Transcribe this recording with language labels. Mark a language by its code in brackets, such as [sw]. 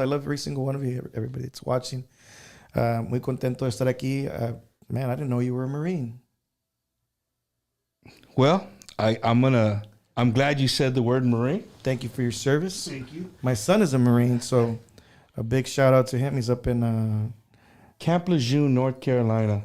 [en] I love every single one of you. Everybody that's watching. [es] Muy contento de estar aquí. [en] Man, I didn't know you were a Marine. Well, I'm glad you said the word Marine. Thank you for your service. Thank you. My son is a Marine, so a big shout out to him. He's up in Camp Lejeune, North Carolina.